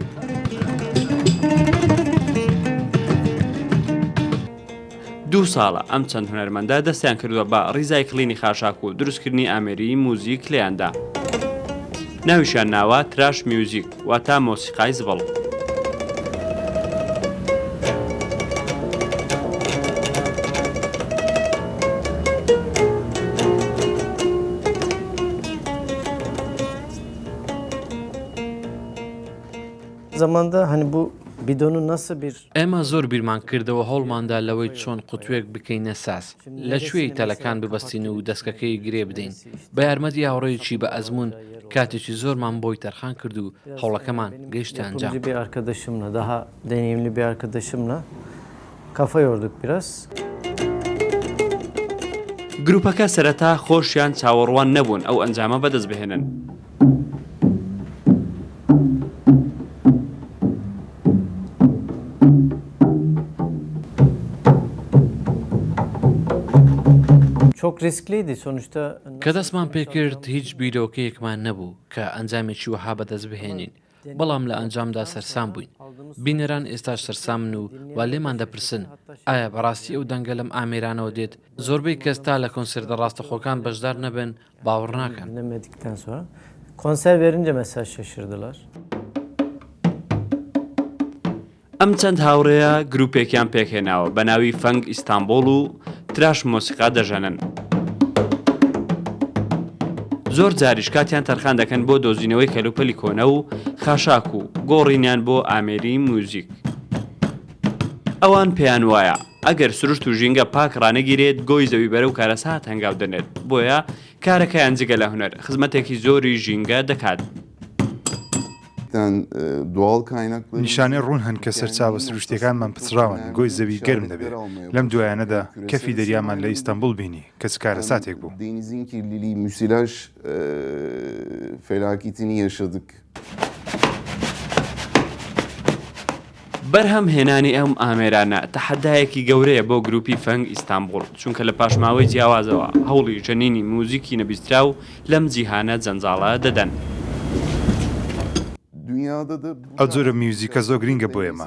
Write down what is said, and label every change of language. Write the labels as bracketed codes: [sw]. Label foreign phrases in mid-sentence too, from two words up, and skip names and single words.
[ckb] دوو ساڵە ئەم چەند هونەرمەندە دەستیان کردووە بە ڕیزایکڵینی خاشاک و دروستکردنی ئامێری موزیک لێیاندا. ناویشیان ناوە [en] trash music [ckb] واتە مۆسیقای زبڵ. [tr] Zamanda hani bu bidonu nasıl bir [ckb] ئێمە زۆر بیرمان کردەوە هەوڵماندا لەوەی چۆن قوتوێک بکەینە ساز لەکوێی تەلەکان ببەستین و دەستکەکەی گرێ بدەین بە یارمەتی هاوڕێیەکی بە ئەزمون کاتێکی زۆرمان بۆی تەرخان کرد و هەوڵەکەمان گەیشتە ئەنجام. [tr] bir arkadaşımla daha deneyimli bir arkadaşımla kafa yorduk biraz. [ckb] گروپەکە سەرەتا خۆشیان چاوەڕوان نەبوون ئەو ئەنجامە بەدەست بهێنن. [tr] Çok riskliydi sonuçta. [ckb] کە دەستمان پێکرد هیچ بیرۆکەیەکمان نەبوو کە ئەنجامێکی وەها بەدەست بهێنین، بەڵام لە ئەنجامدا سەرسام بووین. بینەران ئێستاش سەرسامن و وا لێمان دەپرسن ئایا بەڕاستی ئەو دەنگە لەم ئامێرانەوە دێت؟ زۆربەی کەس تا لە کۆنسێرتە ڕاستەخۆکان بەشدار نەبن باوەڕ ناکەن. [tr] Dinlemedikten sonra konser verince mesela şaşırdılar. [ckb] ئەم چەند هاوڕێیە گروپێکیان پێکهێناوە بە ناوی فەنگ ئیستانبول و تراش مۆسیقا دەژەنن. زۆر جاریش کاتیان تەرخان دەکەن بۆ دۆزینەوەی کەلوپەلی کۆنە و خاشاک و گۆڕینیان بۆ ئامێری موزیک. ئەوان پێیان وایە ئەگەر سروشت و ژینگە پاک ڕانەگیرێت گۆی زەوی بەرە و کارەسات هەنگاو دەنێت، بۆیە کارەکەیان جگە لە هونەر خزمەتێکی زۆری ژینگە دەکات. نیشانەی ڕوون هەن کە سەرچاوە سروشتەکانمان پچراون گۆی زەوی گەرم دەبێت. لەم دوایانەدا کەفی دەریامان لە ئیستانبول بینی کە کارە ساتێک بوو. [tr] Denizin kirliliği, müsilaj felaketini yaşadık. [ckb] بەرهەم هێنانی ئەم ئامێرانە تەحەدایەکی گەورەیە بۆ گروپی فەنگ ئیستانبول، چونکە لە پاشماوەی جیاوازەوە هەوڵی ژەنینی موزیکی نەبیسترا و لەم جیهانە جەنجاڵە دەدەن. ئەو جۆرە میوزیکە زۆر گرینگە بۆ ئێمە.